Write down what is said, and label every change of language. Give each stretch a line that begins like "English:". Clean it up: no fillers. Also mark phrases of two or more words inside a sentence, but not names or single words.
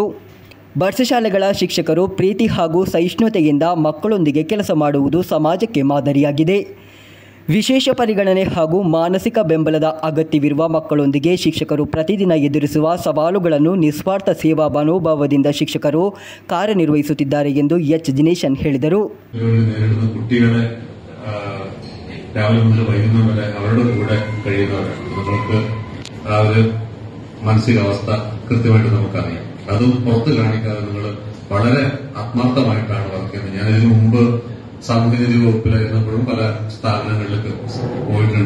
Kannada: ಬಡ್ಸ್ ಶಾಲೆಗಳ ಶಿಕ್ಷಕರು ಪ್ರೀತಿ ಹಾಗೂ ಸಹಿಷ್ಣುತೆಯಿಂದ ಮಕ್ಕಳೊಂದಿಗೆ ಕೆಲಸ ಮಾಡುವುದು ಸಮಾಜಕ್ಕೆ ಮಾದರಿಯಾಗಿದೆ. ವಿಶೇಷ ಪರಿಗಣನೆ ಹಾಗೂ ಮಾನಸಿಕ ಬೆಂಬಲದ ಅಗತ್ಯವಿರುವ ಮಕ್ಕಳೊಂದಿಗೆ ಶಿಕ್ಷಕರು ಪ್ರತಿದಿನ ಎದುರಿಸುವ ಸವಾಲುಗಳನ್ನು ನಿಸ್ವಾರ್ಥ ಸೇವಾ ಮನೋಭಾವದಿಂದ ಶಿಕ್ಷಕರು ಕಾರ್ಯನಿರ್ವಹಿಸುತ್ತಿದ್ದಾರೆ ಎಂದು ಎಚ್ ದಿನೇಶನ್ ಹೇಳಿದರು.
Malayalam: രാവിലെ മുതൽ വൈകുന്നേരം വരെ അവരുടെ കൂടെ കഴിയുന്നവരാണ്. നമുക്ക് ആ ഒരു മാനസികാവസ്ഥ കൃത്യമായിട്ട് നമുക്കറിയാം. അത് പുറത്ത് കാണിക്കാതെ നിങ്ങൾ വളരെ ആത്മാർത്ഥമായിട്ടാണ് വർക്ക് ചെയ്യുന്നത്. ഞാൻ ഇതിനു മുമ്പ് സാമൂഹ്യനീതി വകുപ്പിലായിരുന്നപ്പോഴും പല സ്ഥാപനങ്ങളിലേക്ക് പോയിട്ടുണ്ട്.